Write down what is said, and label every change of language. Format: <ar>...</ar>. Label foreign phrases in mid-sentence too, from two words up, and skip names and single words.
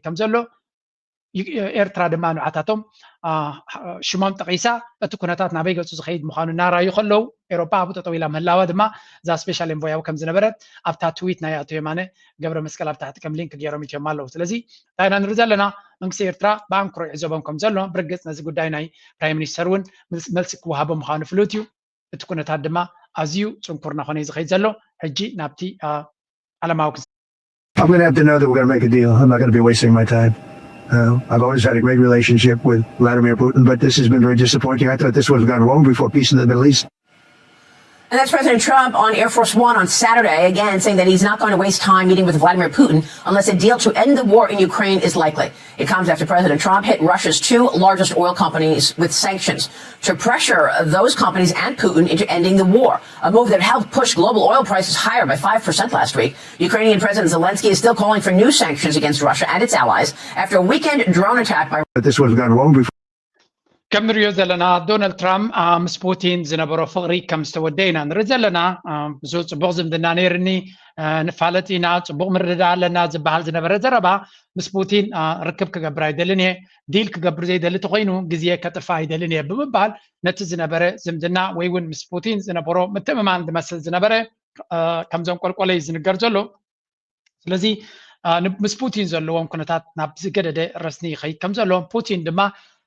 <ti>ከም ዘሎ ኤርትራ ድማ ንዓታቶም ሽሞም ጠቂሳ እቲ ኩነታት ናበይ ገፁ ዝኸይድ ምዃኑ እናራዩ ከለዉ ኤውሮጳ ኣብኡ ጠጠው ኢላ ምህላዋ ድማ እዛ</ti> <en>special envoy</en> <ti>ከም ዝነበረት ኣብታ ትዊት ናይ ኣቶ የማነ ገብረ መስቀል ኣብ ታሕቲ ከም ሊንክ ገይሮም ይትዮም ኣለዉ። ስለዚ እንታይ ኢና ንርኢ ዘለና መንግስቲ ኤርትራ ብኣንክሮ ይዕዘቦም ከም ዘሎ ብርግፅ ነዚ ጉዳይ ናይ</ti> <en>prime minister</en> <ti>እውን መልሲ ክወሃቦ ምዃኑ ፍሉጥ እዩ። እቲ ኩነታት ድማ ኣዝዩ ፅንኩር ናኾነ እዩ ዝኸይድ ዘሎ ሕጂ ናብቲ ዓለማዊ</ti> <en>I'm going to have to know that we're going to make a deal. I'm not going to be wasting my time. I've always had a great relationship with Vladimir Putin, but this has been very disappointing. I thought this would have gone wrong before peace in the Middle East. And that's President Trump on Air Force One on Saturday, again saying that he's not going to waste time meeting with Vladimir Putin unless a deal to end the war in Ukraine is likely. It comes after President Trump hit Russia's 2 largest oil companies with sanctions to pressure those companies and Putin into ending the war, a move that helped push global oil prices higher by 5% last week. Ukrainian President Zelensky is still calling for new sanctions against Russia and its allies after a weekend drone attack by... But this would have gone wrong before.</en> <ti>ከም ንሪኦ ዘለና ዶናልድ ትራምፕ ምስ ፑቲን ዝነበሮ ፍቕሪ ከም ዝተወደአ ኢና ንርኢ ዘለና። ብዙ ፅቡቕ ዝምድና ነይርኒ ንፋለጥ ኢና ፅቡቕ ምርድዳ ኣለና ዝበሃል ዝነበረ ዘረባ ምስ ፑቲን ርክብ ክገብር ኣይደልን እየ ዲል ክገብር ዘይደሊ ተኮይኑ ግዜ ከጥፋ ኣይደልን እየ ብምባል ነቲ ዝነበረ ዝምድና ወይ እውን ምስ ፑቲን ዝነበሮ ምትእምማን ዝመስል ዝነበረ ከም ዘንቆልቆለ እዩ ዝንገር ዘሎ። ስለዚ ምስ ፑቲን ዘለዎም ኩነታት ናብ ዝገደደ ረስኒ ይኸይድ ከም ዘለዎም ፑቲን ድማ</ti>